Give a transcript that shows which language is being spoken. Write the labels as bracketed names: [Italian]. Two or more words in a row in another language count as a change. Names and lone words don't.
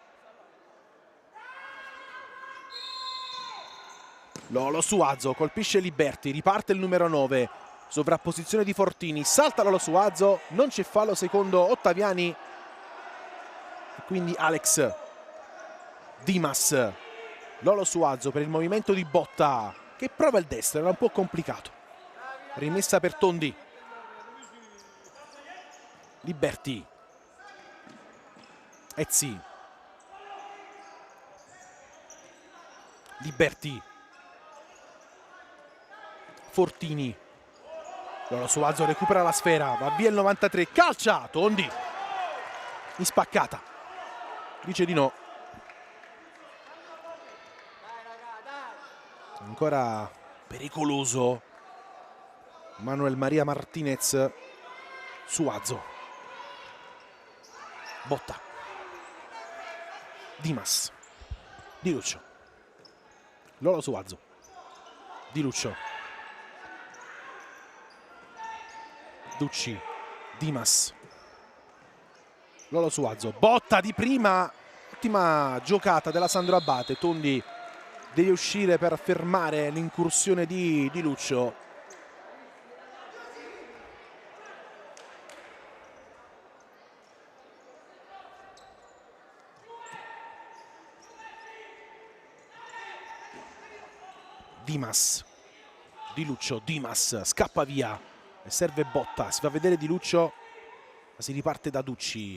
[Italian] Lolo Suazo colpisce Liberti, riparte il numero 9, sovrapposizione di Fortini, salta Lolo Suazo, non c'è fallo secondo Ottaviani, e quindi Alex, Dimas, Lolo Suazo per il movimento di botta che prova il destro, era un po' complicato. Rimessa per Tondi. Liberti. Ezzi. Liberti. Fortini. Lolo Suazo recupera la sfera, va via il 93, calcia, Tondi in spaccata, dice di no. Ancora pericoloso Manuel Maria Martinez. Suazo, botta, Dimas, Di Luccio, Lolo Suazo, Di Luccio, Ducci, Dimas, Lolo Suazo, botta di prima, ottima giocata della Sandro Abate. Tondi deve uscire per fermare l'incursione di Luccio. Dimas, Di Luccio, Dimas scappa via e serve botta, si fa vedere Di Luccio, ma si riparte da Ducci.